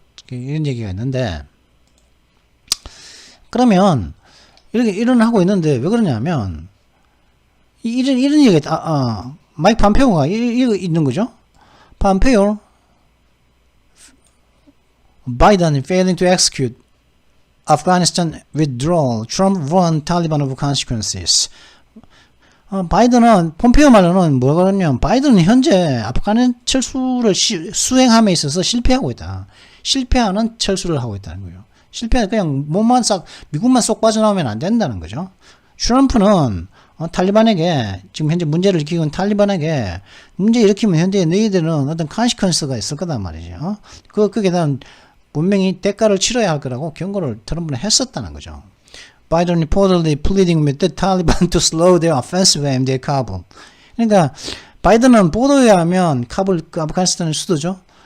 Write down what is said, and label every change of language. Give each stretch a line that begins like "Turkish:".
Korean: 이런 얘기가 있는데, 그러면 이런 하고 있는데 왜 그러냐면 이런 얘기가 마이크 폼페이오가 이거 있는 거죠.
English: 폼페이오 Biden failing to execute Afghanistan withdrawal. Trump warned Taliban of consequences.
Korean: 바이든은 폼페이오 말로는 뭐가 그러냐면 바이든은 현재 아프간 철수를 수행함에 있어서 실패하고 있다. 실패하는 철수를 하고 있다는 거예요. 그냥 미국만 쏙 빠져나오면 안 된다는 거죠. 트럼프는 탈리반에게 지금 현재 문제를 일으키고 있는 탈리반에게 문제 일으키면 현재 너희들은 어떤 컨시퀀스가 있을 거단 말이죠. 거기에 대한 분명히 대가를 치러야 할 거라고 경고를 트럼프는 했었다는 거죠.
English: Biden reportedly pleading with the Taliban to slow their offensive aim at Kabul.
Korean: 그러니까 바이든은 보도에 하면 카불, 그 아프가니스탄의 수도죠.